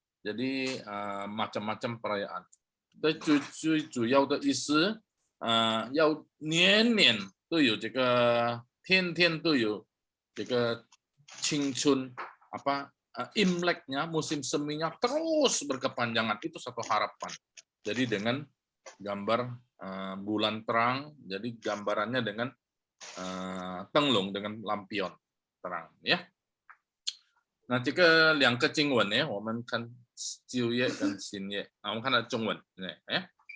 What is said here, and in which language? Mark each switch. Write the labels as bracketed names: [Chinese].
[Indonesian] Jadi macam-macam perayaan. [Chinese] 最主要的意思要年年都有这个天天都有这个青春 [Indonesian] apa Imleknya, musim seminya terus berkepanjangan, itu satu harapan. Jadi dengan gambar bulan terang, jadi gambarannya dengan tenglung, dengan lampion terang, ya. [Chinese] Nah, 这个两个经文呢，我们看旧约跟新约，我们看到中文，ya.